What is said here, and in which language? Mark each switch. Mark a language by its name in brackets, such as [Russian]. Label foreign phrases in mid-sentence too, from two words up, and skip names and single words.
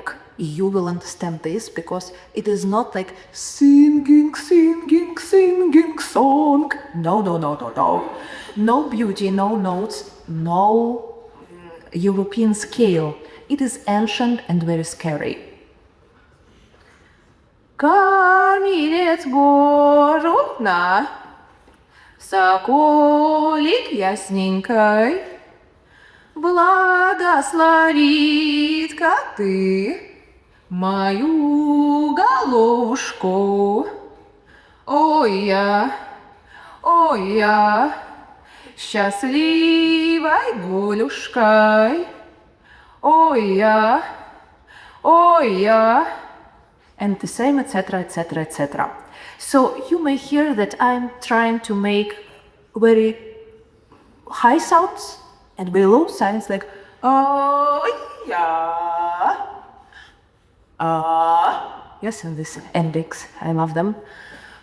[English] You will understand this because it is not like singing song. No. No beauty, no notes, no European scale. It is ancient and very scary. [Russian] Каменец городна, соколик ясненькой, благословит-ка ты мою головушку. Ой, я, счастливой Голюшкой. Ой, я, [English] and the same, etc., etc., etc. So you may hear that I'm trying to make very high sounds and very low sounds like oh yeah, yes, and these endings, I love them.